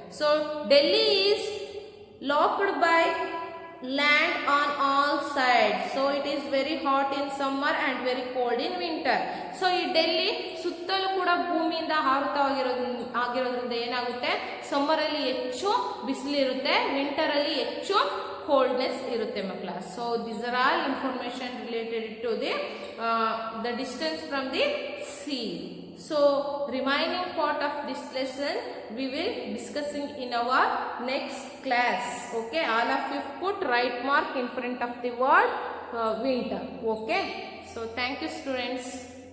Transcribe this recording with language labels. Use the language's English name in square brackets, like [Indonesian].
[English] So Delhi is locked by land on all sides, so it is very hot in summer and very cold in winter. [Kannada] So ಈ ಡೆಲ್ಲಿ ಸುತ್ತಲೂ ಕೂಡ ಭೂಮಿಯಿಂದ ಆಗಿರೋದ್ರಿಂದ ಏನಾಗುತ್ತೆ, summer ಅಲ್ಲಿ ಹೆಚ್ಚು ಬಿಸಿಲಿರುತ್ತೆ, ವಿಂಟರ್ ಅಲ್ಲಿ ಹೆಚ್ಚು coldness irutte makla. [English] So these are all information related to the distance from the sea. So remaining part of this lesson we will discussing in our next class. Okay, all of you put right mark in front of the word winter. Okay, so thank you students.